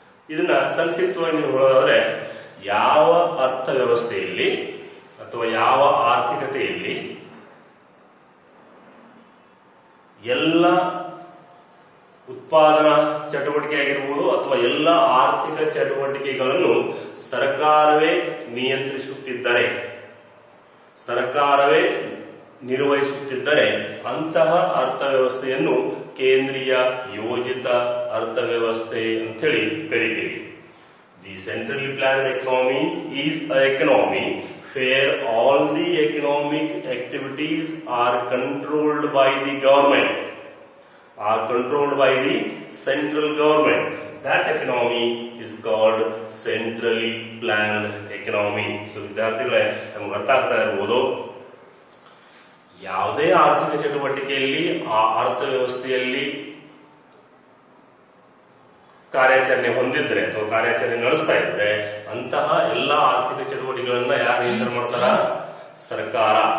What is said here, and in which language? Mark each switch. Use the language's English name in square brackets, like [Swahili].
[Kannada] ಇದನ್ನ ಸಂಕ್ಷಿಪ್ತವಾಗಿ ಹೇಳೋದಾದ್ರೆ, ಯಾವ ಅರ್ಥವ್ಯವಸ್ಥೆಯಲ್ಲಿ ಅಥವಾ ಯಾವ ಆರ್ಥಿಕತೆಯಲ್ಲಿ ಎಲ್ಲ ಉತ್ಪಾದನಾ ಚಟುವಟಿಕೆ ಆಗಿರಬಹುದು ಅಥವಾ ಎಲ್ಲ ಆರ್ಥಿಕ ಚಟುವಟಿಕೆಗಳನ್ನು ಸರ್ಕಾರವೇ ನಿಯಂತ್ರಿಸುತ್ತಿದ್ದರೆ, ಸರ್ಕಾರವೇ ನಿರ್ವಹಿಸುತ್ತಿದ್ದರೆ ಅಂತಹ ಅರ್ಥವ್ಯವಸ್ಥೆಯನ್ನು ಕೇಂದ್ರೀಯ ಯೋಜಿತ ಅರ್ಥವ್ಯವಸ್ಥೆ ಅಂತೇಳಿ ಕರೀತೀವಿ. [English] The centrally planned economy is a economy where all the economic activities are controlled by the government, are controlled by the central government. That economy is called centrally planned economy. [Kannada] So ವಿದ್ಯಾರ್ಥಿಗಳೇ ನಮಗೆ ಅರ್ಥ ಆಗ್ತಾ ಇರಬಹುದು, ಯಾವುದೇ ಆರ್ಥಿಕ ಚಟುವಟಿಕೆಯಲ್ಲಿ ಆ ಅರ್ಥವ್ಯವಸ್ಥೆಯಲ್ಲಿ ಕಾರ್ಯಾಚರಣೆ ಹೊಂದಿದ್ರೆ ಅಥವಾ ಕಾರ್ಯಾಚರಣೆ ನಡೆಸ್ತಾ ಇದ್ರೆ ಅಂತಹ ಎಲ್ಲ ಆರ್ಥಿಕ ಚಟುವಟಿಕೆಗಳನ್ನ ಯಾರು ನಿಯಂತ್ರಣ ಮಾಡ್ತಾರ? ಸರ್ಕಾರ.